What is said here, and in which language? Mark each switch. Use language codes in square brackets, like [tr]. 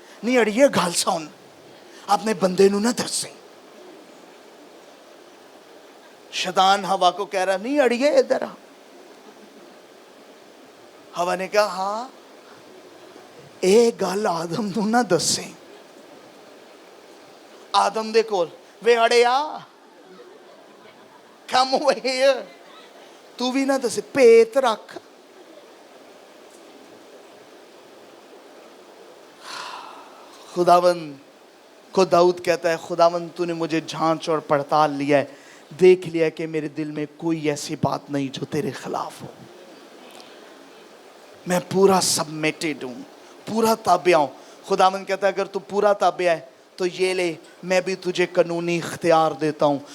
[pa] نہیں اڑیے گل سن, اپنے بندے نو نہ دسیں. [ur] شیطان ہوا کو کہہ رہا [pa] نہیں اڑیے ادھر آ. ہوا نے کہا ہاں اے گل آدم نو نہ دسیں. آدم دے کول وے اڑیا کم ہوئے تو بھی نہ دسے, پیت رکھ. [ur] خداوند کو داؤد کہتا ہے خداوند تو نے مجھے جھانچ اور پڑتال لیا ہے, دیکھ لیا کہ میرے دل میں کوئی ایسی بات نہیں جو تیرے خلاف ہو. میں پورا سبمیٹڈ ہوں, پورا تابع ہوں. خداوند کہتا ہے اگر تو پورا تابع ہے تو یہ لے, میں بھی تجھے قانونی اختیار دیتا ہوں.